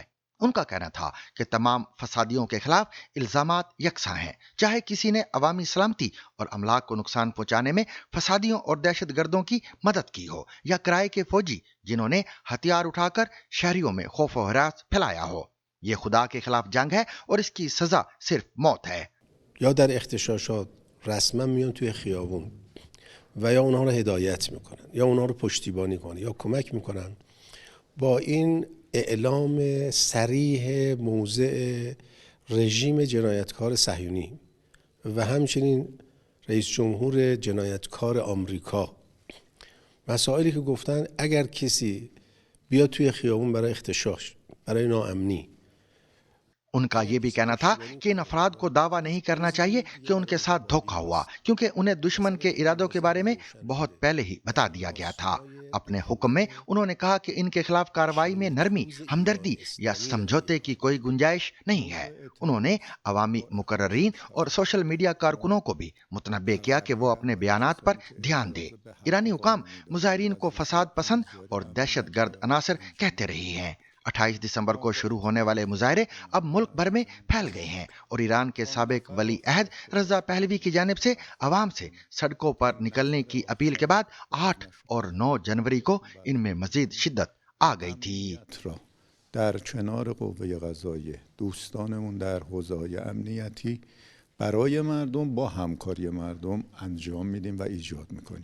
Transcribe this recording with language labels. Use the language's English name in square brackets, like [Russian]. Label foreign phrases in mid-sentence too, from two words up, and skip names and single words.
[Urdu] ان کا کہنا تھا کہ تمام فسادیوں کے خلاف الزامات یکساں ہیں، چاہے کسی نے عوامی سلامتی اور املاک کو نقصان پہنچانے میں فسادیوں اور دہشت گردوں کی مدد کی ہو، یا کرائے کے فوجی جنہوں نے ہتھیار اٹھا کر شہریوں میں خوف و ہراس پھیلایا ہو. یہ خدا کے خلاف جنگ ہے اور اس کی سزا صرف موت ہے. [Persian] یا در اغتشاشات رسما میان توی خیابون و یا اونها رو هدایت میکنن یا اونها رو پشتیبانی کنن یا کمک میکنن با این اعلام صریح موضع رژیم جنایتکار صهیونی و همچنین رئیس جمهور جنایتکار آمریکا مسائلی که گفتن اگر کسی بیاد توی خیابون برای اغتشاش، برای ناامنی، [Urdu] ان کا یہ بھی کہنا تھا کہ ان افراد کو دعویٰ نہیں کرنا چاہیے کہ ان کے ساتھ دھوکا ہوا، کیونکہ انہیں دشمن کے ارادوں کے بارے میں بہت پہلے ہی بتا دیا گیا تھا. اپنے حکم میں انہوں نے کہا کہ ان کے خلاف کارروائی میں نرمی، ہمدردی یا سمجھوتے کی کوئی گنجائش نہیں ہے۔ انہوں نے عوامی مقررین اور سوشل میڈیا کارکنوں کو بھی متنبہ کیا کہ وہ اپنے بیانات پر دھیان دیں۔ ایرانی حکام مظاہرین کو فساد پسند اور دہشت گرد عناصر کہتے رہے ہیں۔ 28 دسمبر کو شروع ہونے والے مظاہرے اب ملک بھر میں پھیل گئے ہیں اور ایران کے سابق ولی عہد رضا پہلوی کی جانب سے عوام سے سڑکوں پر نکلنے کی اپیل کے بعد 8 اور 9 جنوری کو ان میں مزید شدت آ گئی تھی۔ [Persian] در کنار قوه قضاییه دوستانمون در حوزه‌های امنیتی برای مردم با همکاری مردم انجام میدیم و ایجاد میکنیم.